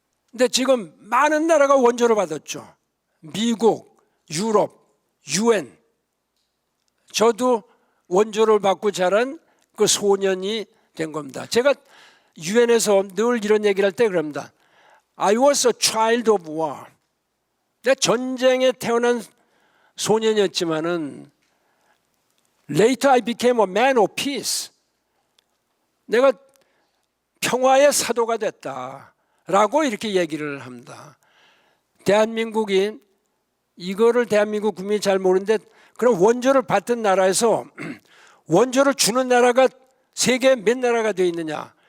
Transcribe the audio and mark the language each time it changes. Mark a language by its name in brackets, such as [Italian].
[Korean] 근데 지금 많은 나라가 원조를 받았죠. 미국, 유럽, UN. 저도 원조를 받고 자란 그 소년이 된 겁니다. 제가 UN에서 늘 이런 얘기를 할 때 그럽니다. [English] I was a child of war. [Korean] 내가 전쟁에 태어난 소년이었지만은 [English] later I became a man of peace. [Korean] 내가 평화의 사도가 됐다라고 이렇게 얘기를 합니다. 대한민국이 이거를 대한민국 국민이 잘 모르는데 그럼 원조를 받던 나라에서 원조를 주는 나라가 세계에 몇 나라가 되어 있느냐?